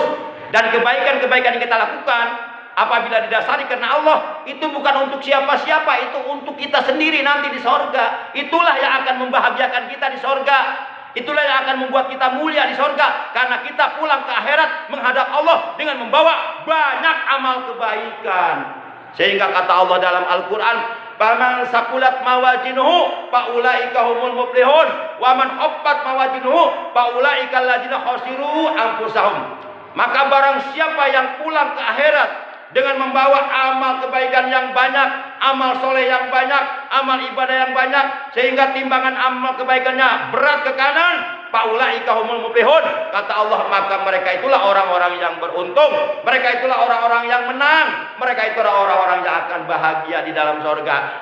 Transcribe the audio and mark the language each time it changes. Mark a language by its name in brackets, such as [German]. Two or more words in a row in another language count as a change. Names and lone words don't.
[Indonesian] Dan kebaikan-kebaikan yang kita lakukan apabila didasari karena Allah, itu bukan untuk siapa-siapa, itu untuk kita sendiri nanti di sorga. Itulah yang akan membahagiakan kita di sorga. Itulah yang akan membuat kita mulia di sorga, karena kita pulang ke akhirat menghadap Allah dengan membawa banyak amal kebaikan. Sehingga kata Allah dalam Al-Quran, [Arabic] "فمن ثقلت موازينه فأولئك هم المفلحون ومن خفت موازينه فأولئك الذين خسروا أنفسهم." [Indonesian] Maka barang siapa yang pulang ke akhirat dengan membawa amal kebaikan yang banyak, amal soleh yang banyak, amal ibadah yang banyak, sehingga timbangan amal kebaikannya berat ke kanan, [Arabic] فأولئك هم المفلحون, [Indonesian] kata Allah, maka mereka itulah orang-orang yang beruntung, mereka itulah orang-orang yang menang, mereka itulah orang-orang yang akan bahagia di dalam surga.